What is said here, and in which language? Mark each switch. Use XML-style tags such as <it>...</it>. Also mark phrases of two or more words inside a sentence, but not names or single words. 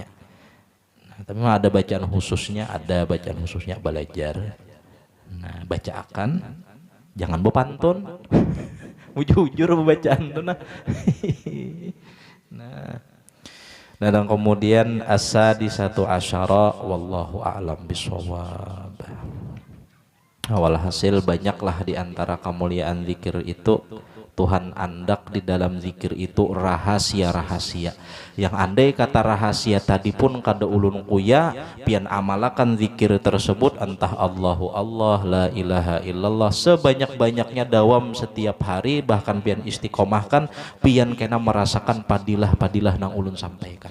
<bjn>Nah, tapi ada bacaan khususnya, belajar. Nah, bacakan jangan bepantun. Jujur bacaan tuh nah. Nah, dan kemudian</bjn> <ar>السادسة عشرة والله أعلم بالصواب.</ar> <bjn>Walhasil banyaklah di antara kemuliaan zikir itu Tuhan andak di dalam zikir itu rahasia-rahasia yang andai kata rahasia tadi pun kada ulun kuya pian amalakan zikir tersebut, entah</bjn> <ar>الله الله, لا إله إلا الله</ar> <bjn>sebanyak-banyaknya dawam setiap hari, bahkan pian istiqomahkan, pian kena merasakan padilah nang ulun sampaikan.</bjn>